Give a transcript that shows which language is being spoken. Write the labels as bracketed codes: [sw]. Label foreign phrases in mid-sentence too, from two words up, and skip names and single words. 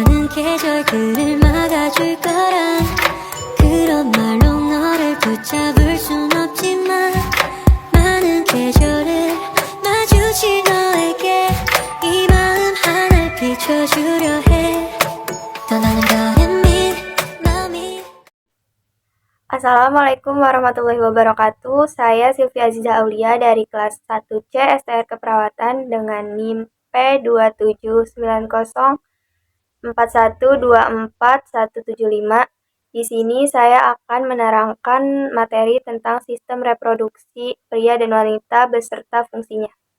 [ko] 계절들을 막아줄 거란 그런 말로 너를 붙잡을 순 없지만 많은 계절을 마주친 너에게 이 마음 하나 비춰주려 해 떠나는 거는 마음이. [ar] السلام عليكم ورحمة الله وبركاته. [id] Saya Sylvia Aziza Aulia dari kelas 1C STR Keperawatan dengan NIM P279041244175. Di sini saya akan menerangkan materi tentang sistem reproduksi pria dan wanita beserta fungsinya.